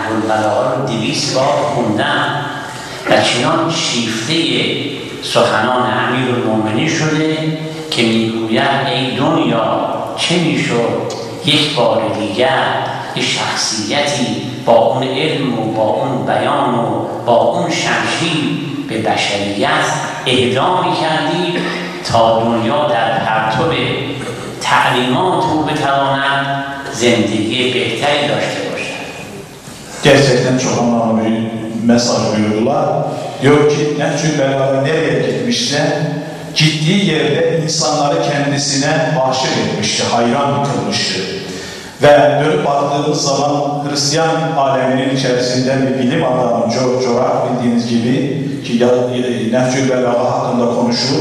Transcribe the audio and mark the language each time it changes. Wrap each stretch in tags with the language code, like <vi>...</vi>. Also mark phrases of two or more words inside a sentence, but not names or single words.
<fa>البلاغه رو 200 بار خوندم و چنان شیفته سخنان امیرالمومنین شده که میگوید ای دنیا چه میشد یک بار دیگر یک شخصیتی با اون علم و با اون بیان و با اون شمشیر به بشریت اهدا میکردی تا دنیا در پرتو تعلیمات او بتواند زندگی بهتری داشته باشد.</fa> <tr>Gerçekten çok anlamlı bir mesaj buyurdular. Diyor ki Nehcül Belagha nereye gitmişse gittiği yerde insanları kendisine aşık etmişti, hayran kılmıştı. Ve dönüp baktığımız zaman Hristiyan aleminin içerisinde bir bilim adamı Jorak bildiğiniz gibi ki Nehcül Belagha hakkında konuşur.</tr>